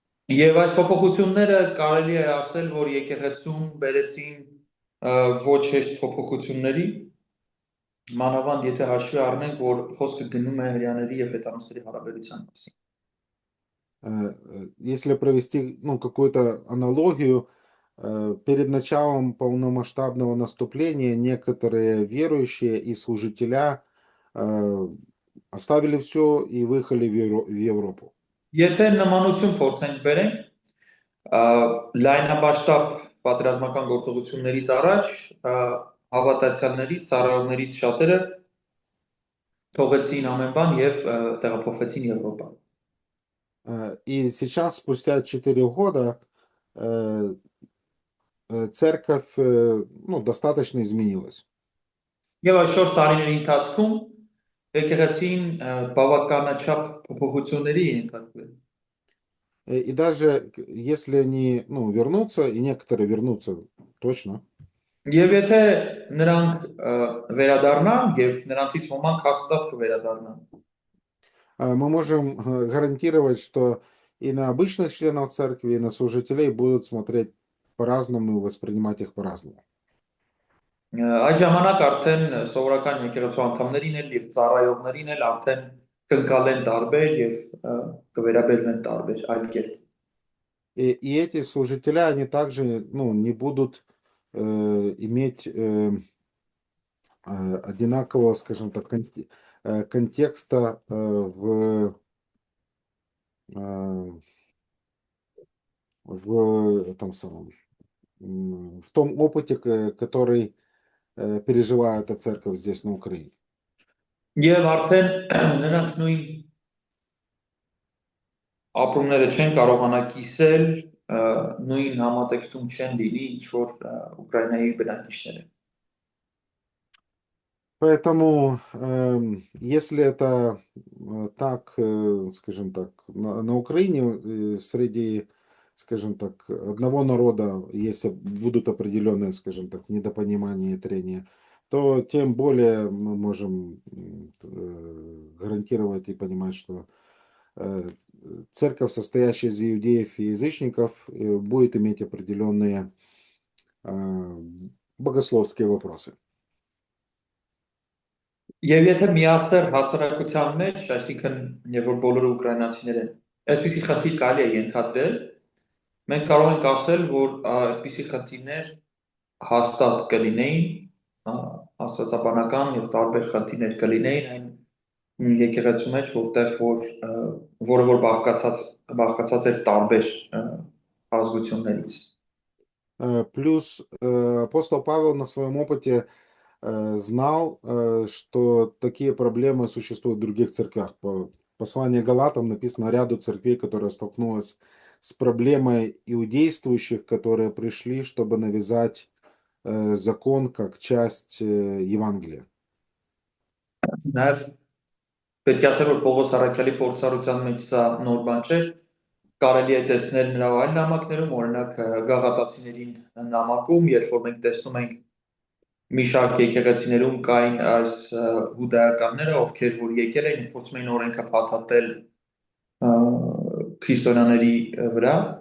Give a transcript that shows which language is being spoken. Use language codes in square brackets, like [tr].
[hy] Եվ այս փոփոխությունները կարելի է ասել, որ եկեղեցում բերեցին ոչ հեշտ փոփոխությունների, մանավանդ եթե հաշվի առնենք, որ խոսքը գնում է հрьяաների եւ հեթանոսների հարաբերության մասին։ [ru] Если провести какую-то аналогию, перед началом полномасштабного наступления некоторые верующие и служителя оставили все и выехали в Европу. [hy] Եթե նմանություն փորձենք բերենք, լայնաբաշտապ պատերազմական գործողություններից առաջ հավատացյալներից, ծառայողներից շատերը թողեցին ամեն բան եւ տեղափոխվեցին Եվրոպա։ [ru] И сейчас, спустя 4 года, церковь достаточно изменилась. [hy] Եվ այս 4 տարիների ընթացքում եկեղեցին բավականաչափ փոփոխությունների է ենթարկվել։ [ru] И даже если они вернутся, и некоторые вернутся точно, [hy] Եվ եթե նրանք վերադառնան եւ նրանցից ոմանք հաստատ կվերադառնան, [ru] мы можем гарантировать, что и на обычных членов церкви, и на служителей будут смотреть по-разному и воспринимать их по-разному. [hy] այդ ժամանակ արդեն սովորական եկեղեցու անդամներին էլ եւ ծառայողներին էլ արդեն կընկալեն տարբեր եւ կվերաբերվեն տարբեր այլ կերպ։ [ru] И эти служителя, они также, ну, не будут иметь одинакового, скажем так, контекста в этом самом, в том опыте, который переживает эта церковь здесь на Украине. [hy] Եվ արդեն նրանք նույն ապրումները չեն կարողանա կիսել, նույն համատեքստում չեն լինի, ինչ որ Ուկրաինայի բնակիչները։ [ru] Поэтому, если это так, скажем так, на Украине среди, скажем так, одного народа, если будут определенные, скажем так, недопонимания и трения, то тем более мы можем гарантировать и понимать, что церковь, состоящая из иудеев и язычников, будет иметь определенные богословские вопросы. [hy] Եվ եթե միասեռ հասարակության մեջ, այսինքն եւ որ բոլորը ուկրաինացիներ են, այսպիսի խնդիր կարելի է ենթադրել, մենք կարող ենք ասել, որ այդպիսի խնդիրներ հաստատ կլինեին, աստվածաբանական եւ տարբեր խնդիրներ կլինեին այն եկեղեցու մեջ, որը որ բաղկացած էր տարբեր ազգություններից։ [ru] Плюс апостол Павел на своем опыте знал, что такие проблемы существуют в других церквях. По посланию Галатам написано ряду церквей, которые столкнулись с проблемой иудействующих, которые пришли, чтобы навязать закон как часть Евангелия. [hy] Նաև պետք է ասել, որ Պողոս առաքյալի փորձառության մեջ սա նոր բան չէր, կարելի է տեսնել նրա այլ նամակներում, օրինակ գաղատացիներին նամակում, երբ որ մենք տեսնում ենք մի շարք եկեղեցիներում կային այս հուդայականները, ովքեր որ եկել էին, փորձում էին օրենքը փաթաթել քրիստոնյաների վրա։